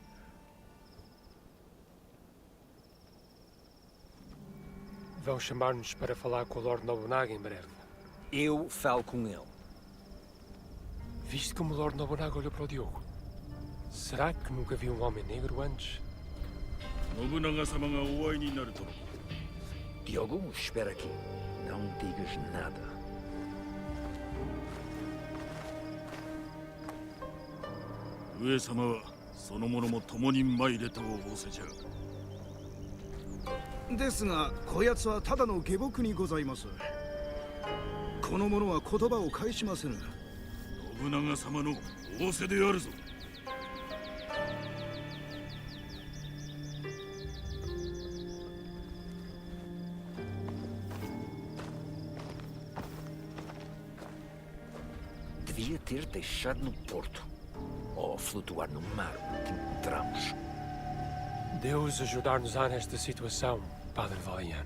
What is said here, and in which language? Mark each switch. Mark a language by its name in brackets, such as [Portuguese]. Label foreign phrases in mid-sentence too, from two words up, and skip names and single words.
[Portuguese] Vão chamar-nos para falar com o Lord Nobunaga em breve. Eu falo com ele. Viste como o Lord Nobunaga olhou para o Diogo? Será que nunca viu um homem negro antes? [Japanese] 信長様がお会いになるとのこと。 [Portuguese] Diogo, espera aqui. Não digas nada. [Japanese] 上様はその者も共に参れと仰せじゃ。ですがこやつはただの下僕にございます。この者は言葉を返しませぬ。信長様の仰せであるぞ。 [Portuguese] Devia ter deixado no porto. Ou flutuar no mar que encontramos. Deus ajudar-nos-á nesta situação, Padre Valiano.